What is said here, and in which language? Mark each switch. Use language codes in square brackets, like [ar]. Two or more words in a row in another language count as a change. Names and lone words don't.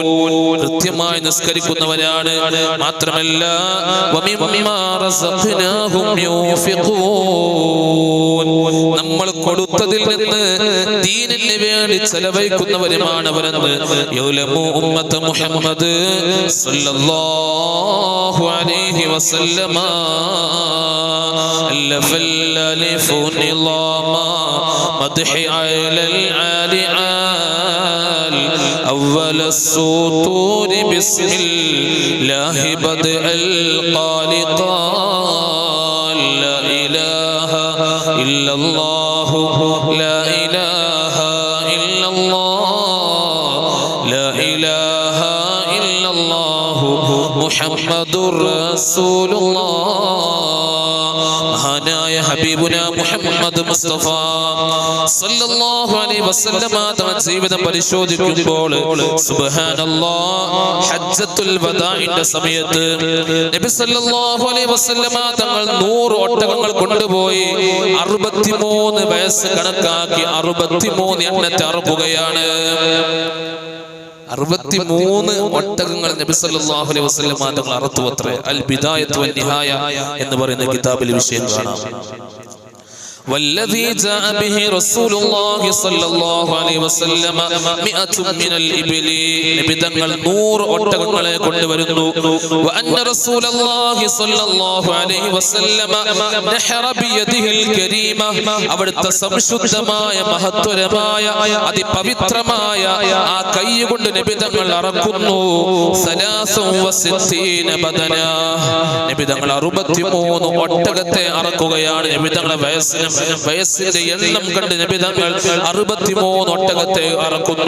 [ml] കൃത്യമായി നിസ്കരിക്കുന്നവരാണ്. മാത്രമല്ല [ar] ومما رزقناهم ينفقون. [ml] നമ്മൾ കൊടുത്തതിൽ നിന്ന് ദീനിന് വേണ്ടി ചെലവഴിക്കുന്നവരുമാണ് അവരെന്ന് [ar] يعلم أمة محمد صلى الله عليه وسلم ألف الألف نظاما مدح على العالي أول السطور بسم الله بدء القال قال لا إله إلا الله لا إله إلا الله لا إله إلا الله محمد رسول الله [ml] മഹാനായ [ar] حبيبنا محمد مصطفى صلى الله عليه وسلم [ml] തങ്ങളുടെ ജീവിതം പരിശോധിക്കുമ്പോൾ സുബ്ഹാനല്ലാഹ് ഹജ്ജത്തുൽ വദാഇന്റെ സമയത്ത് നബി [ar] صلى الله عليه وسلم [ml] തങ്ങൾ 100 ഒട്ടകങ്ങൾ കൊണ്ടുപോയി 63 വയസ്സ് കണക്കാക്കി 63 എണ്ണത്തെ അറുക്കുകയാണ്. 63 ഒട്ടകങ്ങൾ നബി [ar] صلى الله عليه وسلم [ml] തങ്ങൾ അറുത്തുവത്രേ. അൽ ബിദായത്ത് വൻ നിഹായ എന്ന് പറയുന്ന കിതാബിൽ വിഷയം കാണാം. [ar] والذي جاء به رسول الله صلى الله عليه وسلم 100 من الإبل [ml] നബി തങ്ങൾ 100 ഒട്ടകങ്ങളെ കൊണ്ടുവരുന്നു. [ar] وأن رسول الله صلى الله عليه وسلم نحر بيده الكريمة [ml] അവിടുത്തെ സംശുദ്ധമായ മഹത്വരമായ അതിപവിത്രമായ ആ കൈ കൊണ്ട് നബി തങ്ങൾ അറക്കുന്നു. 63 ബദന നബി തങ്ങൾ 63 ഒട്ടകത്തെ അറക്കുകയാണ്. നബി തങ്ങളുടെ വയസ്സിന്റെ എണ്ണം കണ്ട് നബി തങ്ങൾ 63 ഒട്ടകത്തെ അറക്കുന്നു.